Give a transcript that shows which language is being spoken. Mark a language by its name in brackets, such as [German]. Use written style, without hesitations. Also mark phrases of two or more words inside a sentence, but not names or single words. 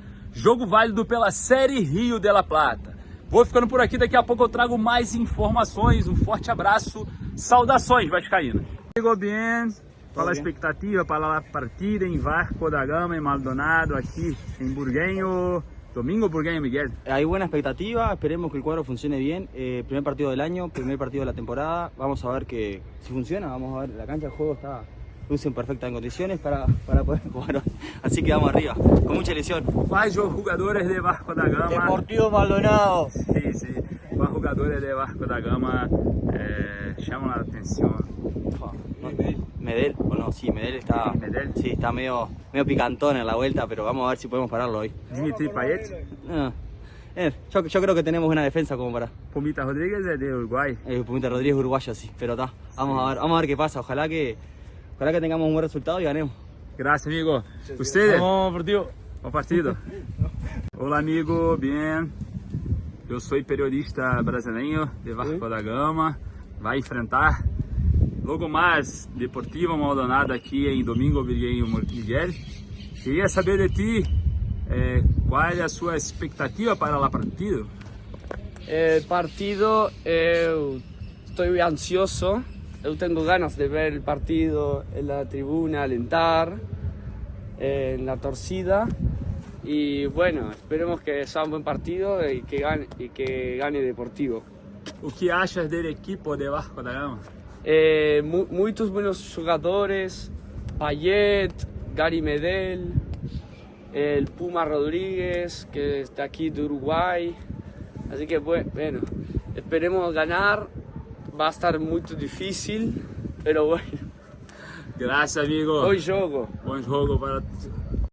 [Portuguese] Jogo válido pela Série Rio de la Plata. Vou ficando por aqui, daqui a pouco eu trago mais informações. Um forte abraço, saudações vascaínas. Chegou bem, qual a expectativa para a partida em Vasco da Gama, em Maldonado, aqui em Burguenho? Domingo Burgueño Miguel. [Spanish] Hay buena expectativa, esperemos que el cuadro funcione bien. Primer partido del año, primer partido de la temporada. Vamos a ver que si funciona, vamos a ver. La cancha de juego está luce en perfectas condiciones para poder jugar hoy. Así que vamos arriba, con mucha ilusión. [Portuguese] Quais os jogadores de Vasco da Gama? Deportivo Maldonado. [Spanish] Sí, sí. [Portuguese] Quais jogadores de Vasco da Gama [Spanish] llaman la atención? Medel, o no, sí, Medel está, Medel. sí, está medio picantón en la vuelta, pero vamos a ver si podemos pararlo hoy. Dimitri Payet. Yo creo que tenemos buena defensa como para. Pumita Rodríguez es de Uruguay. Pumita Rodríguez uruguayo, sí, pero está. Vamos a ver qué pasa. Ojalá que tengamos un buen resultado y ganemos. Gracias, amigo. Ustedes. Vamos, partido. [Portuguese] Bom partido. Olá, amigo. Bien. Eu sou periodista brasileiro de Vasco da Gama. Vai enfrentar logo mais Deportivo Maldonado aqui em Domingo Burgueño Miguel. Queria saber de ti qual é a sua expectativa para o partido. [Spanish] El partido, estoy ansioso. Yo tengo ganas de ver el partido en la tribuna, alentar, en la torcida. Y bueno, esperemos que sea un buen partido y que gane Deportivo. [Portuguese] O que achas do equipo de Vasco da Gama? [Spanish] Muchos buenos jugadores, Payet, Gary Medel, el Puma Rodríguez, que está aquí de Uruguay. Así que bueno, esperemos ganar. Va a estar muy difícil, pero bueno. Gracias, amigo. [Portuguese] Bom jogo. Bom jogo para